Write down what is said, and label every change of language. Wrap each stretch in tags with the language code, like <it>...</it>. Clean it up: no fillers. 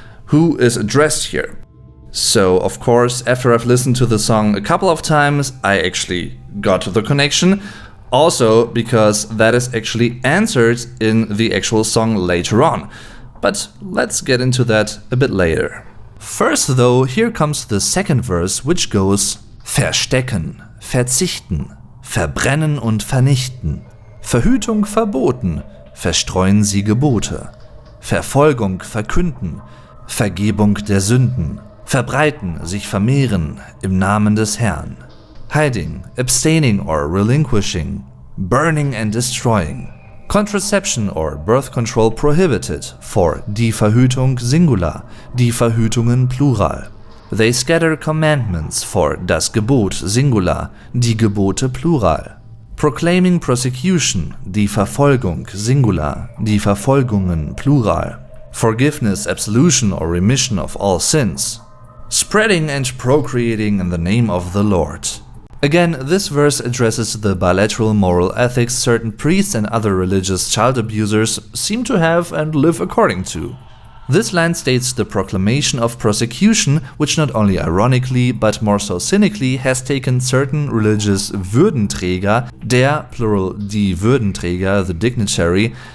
<en>Who is addressed here? So, of course, after I've listened to the song a couple of times, I actually got to the connection. Also because that is actually answered in the actual song later on. But let's get into that a bit later. First though, here comes the second verse, which goes</en> <de>Verstecken, verzichten, verbrennen und vernichten, Verhütung verboten, verstreuen Sie Gebote, Verfolgung verkünden, Vergebung der Sünden, verbreiten, sich vermehren im Namen des Herrn,</de> <en>hiding, abstaining or relinquishing, burning and destroying, contraception or birth control prohibited, for</en> <de>die Verhütung Singular, die Verhütungen Plural.</de> <en>They scatter commandments, for</en> <de>das Gebot Singular, die Gebote Plural.</de> <en>Proclaiming prosecution,</en> <de>die Verfolgung Singular, die Verfolgungen Plural.</de> <en>Forgiveness, absolution or remission of all sins. Spreading and procreating in the name of the Lord. Again, this verse addresses the bilateral moral ethics certain priests and other religious child abusers seem to have and live according to. This line states the proclamation of prosecution, which not only ironically, but more so cynically, has taken certain religious Würdenträger, der, plural die Würdenträger, the dignitary,</en>